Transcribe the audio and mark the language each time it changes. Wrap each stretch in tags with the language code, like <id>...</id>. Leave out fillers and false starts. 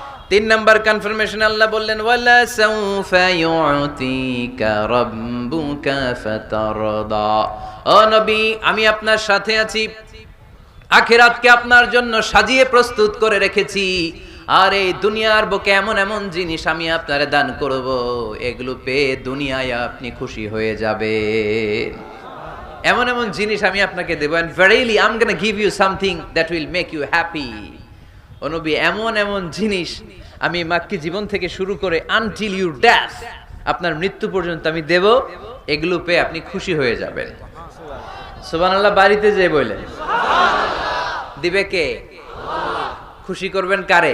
<bn>3 number confirmation, আল্লাহ বললেন</bn> <ar>ওয়ালা সাউফা ইউতিকা রাব্বুকা ফাতারদা।</ar> <bn>ও নবী, আমি আপনার সাথে আছি, আখিরাতকে আপনার জন্য সাজিয়ে প্রস্তুত করে রেখেছি, আর এই দুনিয়ার বুকে এমন এমন জিনিস আমি আপনারে দান করব, এগুলো পেয়ে দুনিয়ায় আপনি খুশি হয়ে যাবেন। এমন এমন জিনিস আমি আপনাকে দেব,</bn> <en>and verily I'm going to give you something that will make you happy।</en> <bn>ও নবী, এমন এমন জিনিস আমি মাক্কি জীবন থেকে শুরু করে</bn> <en>until your death,</en> <bn>আপনার মৃত্যু পর্যন্ত আমি দেব, এগুলো পেয়ে আপনি খুশি হয়ে যাবেন। সুবহানাল্লাহ। বাড়িতে যে বলেন দিবে কে? খুশি করবেন কারে?</bn>